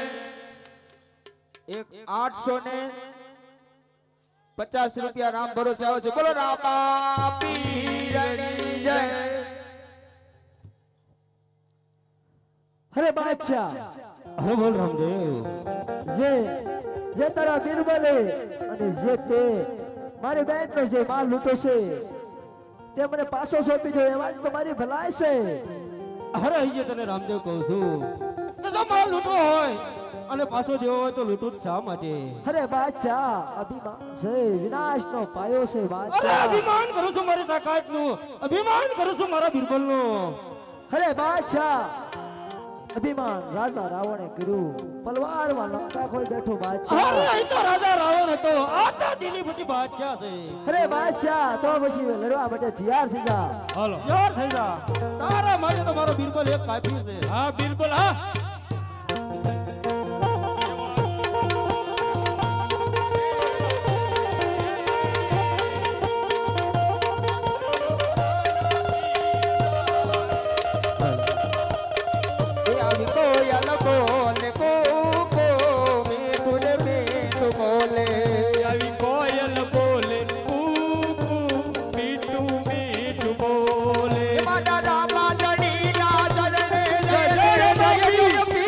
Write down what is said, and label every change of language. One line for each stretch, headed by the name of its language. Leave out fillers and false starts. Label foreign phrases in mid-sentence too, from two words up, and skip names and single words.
Gujarati: એક 800 ને 50 રુપયા રામ ભરોસે आवશે બોલો રામા પીરની જય। અરે બાદશાહ અરે બોલ રામદેવ જે તારા બીરબલે અને જે તે મારી બહેનનો જે માલ લૂંટો છે તે મને પાછો સોંપી દો એમાં જ તમારી ભલાઈ છે। અરે અહીંયા તને રામદેવ કહું છું કે જો માલ લૂંટવો હોય અને પાછો દેવો હોય તો લૂંટું જ શા માટે? અરે બાદશાહ અભિમાન છે વિનાશનો પાયો છે અરે બાદશાહ। અભિમાન કરું છું મારી તાકાતનું, અભિમાન કરું છું મારા બિરબલનું। અરે બાદશાહ અભિમાન રાજા રાવણે કર્યું પલવારમાં લંકા ખોઈ બેઠો બાદશાહ। અરે અહીં તો રાજા રાવણ હતો, આ તો દિલીપતિ બાદશાહ છે। અરે બાદશાહ તો પછી લડવા માટે તૈયાર થઈ જા। હાલો યાર થઈ જા, તારા માટે તો મારો બિરબલ એક કાફી છે।
Hindi: हाँ बीरबल हाँ
Gujarati: એ આવી કોયલ બોલે કૂકો મીઠું ને મીઠું બોલે
Hindi: अभी कोयल बोले कूकू मीठू मीठू बोले
Gujarati: મારા રામા જડીના ચરણે જય જય જય